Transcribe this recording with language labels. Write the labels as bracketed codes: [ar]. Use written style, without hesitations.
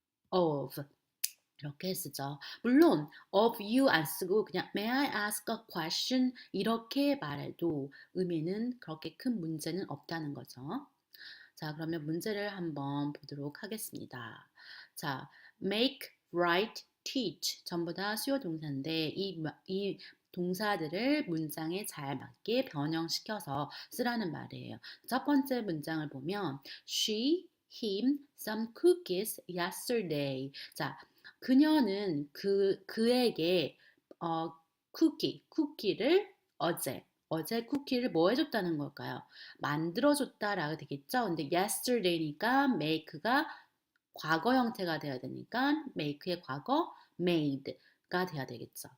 [ko] of 이렇게 쓰죠. 물론 [en] of you [ko] 안 쓰고 그냥 [en] may I ask a question [ko] 이렇게 말해도 의미는 그렇게 큰 문제는 없다는 거죠. 자, 그러면 문제를 한번 보도록 하겠습니다. 자, make, write, teach 전부 다 수요 동사인데 이 동사들을 문장에 잘 맞게 변형시켜서 쓰라는 말이에요. 첫 번째 문장을 보면 [en] she, him, some cookies yesterday. [ko] 자, 그녀는 그에게 쿠키를 어제 쿠키를 뭐 해줬다는 걸까요? 만들어줬다라고 되겠죠? 근데 yesterday니까 make가 과거 형태가 돼야 되니까 make의 과거 made가 돼야 되겠죠.